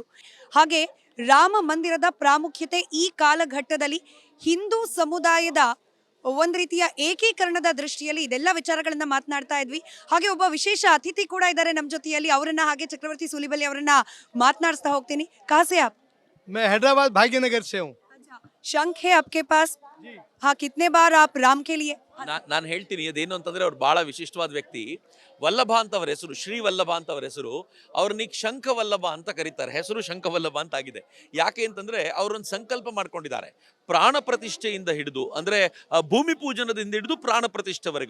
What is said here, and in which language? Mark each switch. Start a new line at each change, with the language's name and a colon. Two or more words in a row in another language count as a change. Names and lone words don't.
Kannada: ಹಾಗೆ ರಾಮ ಮಂದಿರದ ಪ್ರಾಮುಖ್ಯತೆ ಈ ಕಾಲಘಟ್ಟದಲ್ಲಿ ಹಿಂದೂ ಸಮುದಾಯದ ಒಂದು ರೀತಿಯ ಏಕೀಕರಣದ ದೃಷ್ಟಿಯಲ್ಲಿ ಇದೆಲ್ಲ ವಿಚಾರಗಳನ್ನ ಮಾತನಾಡ್ತಾ ಇದ್ವಿ. ಹಾಗೆ ಒಬ್ಬ ವಿಶೇಷ ಅತಿಥಿ ಕೂಡ ಇದ್ದಾರೆ ನಮ್ಮ ಜೊತೆಯಲ್ಲಿ. ಅವರನ್ನ ಹಾಗೆ ಚಕ್ರವರ್ತಿ ಸೂಲಿಬೆಲೆ ಅವರನ್ನ ಮಾತನಾಡಿಸ್ತಾ ಹೋಗ್ತೀನಿ.
Hindi: कहाँ से आप? मैं हैदराबाद भाग्यनगर से हूँ। शंख है आपके पास? हाँ, कितने बार आप राम के लिए?
Kannada: ನಾನು ಹೇಳ್ತೀನಿ ಅದೇನು ಅಂತಂದ್ರೆ ಅವ್ರು ಬಹಳ ವಿಶಿಷ್ಟವಾದ ವ್ಯಕ್ತಿ. ವಲ್ಲಭ ಅಂತ ಅವರ ಹೆಸರು, ಶ್ರೀ ವಲ್ಲಭ ಅಂತ ಅವರ ಹೆಸರು. ಅವ್ರನ್ನೀಗ ಶಂಖ ವಲ್ಲಭ ಅಂತ ಕರೀತಾರೆ. ಹೆಸರು ಶಂಖ ವಲ್ಲಭ ಅಂತ ಆಗಿದೆ. ಯಾಕೆ ಅಂತಂದ್ರೆ ಅವರೊಂದು ಸಂಕಲ್ಪ ಮಾಡ್ಕೊಂಡಿದ್ದಾರೆ. ಪ್ರಾಣ ಪ್ರತಿಷ್ಠೆಯಿಂದ ಹಿಡಿದು ಅಂದ್ರೆ ಭೂಮಿ ಪೂಜನದಿಂದ ಹಿಡಿದು ಪ್ರಾಣ ಪ್ರತಿಷ್ಠೆವರೆಗೂ.